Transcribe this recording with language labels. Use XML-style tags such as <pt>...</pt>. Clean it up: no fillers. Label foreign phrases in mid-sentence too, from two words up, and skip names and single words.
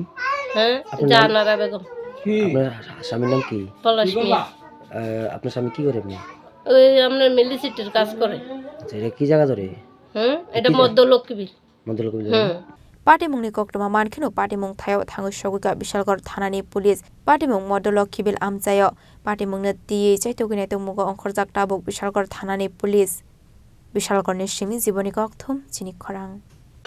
<bn>হ্যাঁ, জানারা বেগম। আপনার স্বামীর নাম কি? পলাশ মিয়া। আপনার স্বামী কি করে? ওই আপনার মিলিসিটির কাজ করে। আচ্ছা, এটা কি জায়গা ধরে? এটা মধ্যলক্ষ্মী। মধ্যলক্ষ্মী।</bn> <trp>পাটিমুংনি কোকটমা মানখেনো পাটিমুং থাयो थाङो सगुका बिशालगढ़ थानानि पुलिस पाटिमुं मदलखिबिल आमचायो पाटिमुंनो तियै चाइतोगिनाय तमुगो अंखरजाक टाबुक बिशालगढ़ थानानि पुलिस बिशालगढ़नि सिमी जीवनी कक्थुम चिनि खरां।</trp>